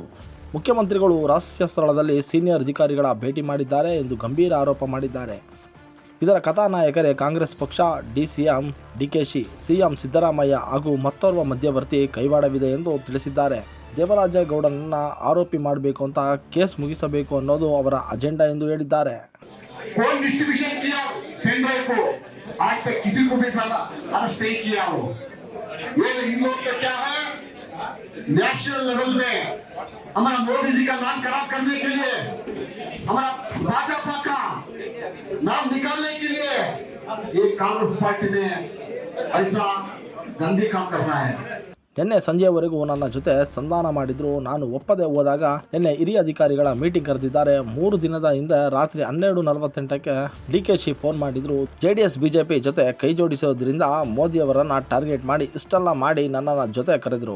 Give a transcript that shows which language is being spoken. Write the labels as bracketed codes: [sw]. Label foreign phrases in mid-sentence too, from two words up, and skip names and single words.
[kn] ಮುಖ್ಯಮಂತ್ರಿಗಳು ರಹಸ್ಯ ಸ್ಥಳದಲ್ಲಿ ಸೀನಿಯರ್ ಅಧಿಕಾರಿಗಳ ಭೇಟಿ ಮಾಡಿದ್ದಾರೆ ಎಂದು ಗಂಭೀರ ಆರೋಪ ಮಾಡಿದ್ದಾರೆ. ಇದರ ಕಥಾನಾಯಕರೇ ಕಾಂಗ್ರೆಸ್ ಪಕ್ಷ, DCM ಡಿಕೆಶಿ, CM ಸಿದ್ದರಾಮಯ್ಯ ಹಾಗೂ ಮತ್ತೋರ್ವ ಮಧ್ಯವರ್ತಿ ಕೈವಾಡವಿದೆ ಎಂದು ತಿಳಿಸಿದ್ದಾರೆ. ದೇವರಾಜೇಗೌಡನನ್ನ ಆರೋಪಿ ಮಾಡಬೇಕು ಅಂತ ಕೇಸ್ ಮುಗಿಸಬೇಕು ಅನ್ನೋದು ಅವರ ಅಜೆಂಡಾ ಎಂದು ಹೇಳಿದ್ದಾರೆ. [en] national level [hi] में हमारा मोदी जी का नाम खराब करने के लिए, हमारा भाजपा का नाम निकालने के लिए ये कांग्रेस पार्टी ने ऐसा गंदी काम कर रहा है. [kn] ನಿನ್ನೆ ಸಂಜೆವರೆಗೂ ನನ್ನ ಜೊತೆ ಸಂಧಾನ ಮಾಡಿದ್ರು. ನಾನು ಒಪ್ಪದೆ ಹೋದಾಗ ನಿನ್ನೆ ಹಿರಿಯ ಅಧಿಕಾರಿಗಳ ಮೀಟಿಂಗ್ ಕರೆದಿದ್ದಾರೆ. 3 ದಿನದ ಹಿಂದೆ ರಾತ್ರಿ 12:48ಕ್ಕೆ ಡಿಕೆಶಿ ಫೋನ್ ಮಾಡಿದ್ರು. JDS BJP ಜೊತೆ ಕೈ ಜೋಡಿಸೋದ್ರಿಂದ ಮೋದಿಯವರನ್ನ ಟಾರ್ಗೆಟ್ ಮಾಡಿ ಇಷ್ಟೆಲ್ಲ ಮಾಡಿ ನನ್ನ ಜೊತೆ ಕರೆದ್ರು.